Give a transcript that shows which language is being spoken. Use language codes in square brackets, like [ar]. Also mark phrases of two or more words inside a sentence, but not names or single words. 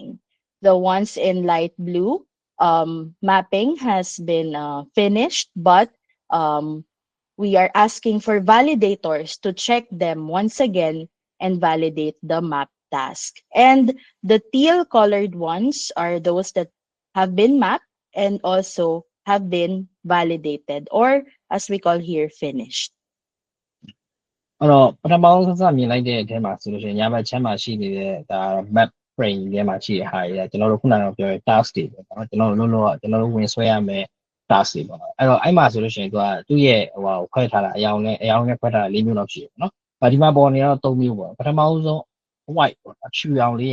[en] The ones in light blue, mapping has been finished, but we are asking for validators to check them once again and validate the map task. And the teal colored ones are those that have been mapped and also have been validated, or as we call here, finished. [my] အဲ့တော့ပထမဆုံးမြင်လိုက်တဲ့အထဲမှာဆိုလို့ရှိရင်ညာဘက်ချမ်းမှာရှိနေတဲ့ဒါ [en] map frame [my] ထဲမှာရှိတဲ့ဟာတွေကကျွန်တော်တို့ခုနကပြောတဲ့ task တွေပေါ့နော်ကျွန်တော်တို့လုံးလုံးကျွန်တော်တို့ဝင်ဆွဲရမယ် task တွေပေါ့နော်အဲ့ တော့အဲ့မှာဆိုလို့ရှိရင်သူ့ရဲ့ဟိုခွဲထားတာအယောင်နဲ့ခွဲထားတာ၄မျိုးလောက်ရှိတယ်ပေါ့နော်။ဒီမှာပေါ်နေတော့၃မျိုးပေါ့ပထမဆုံး white ပေါ့အဖြူရောင်လေး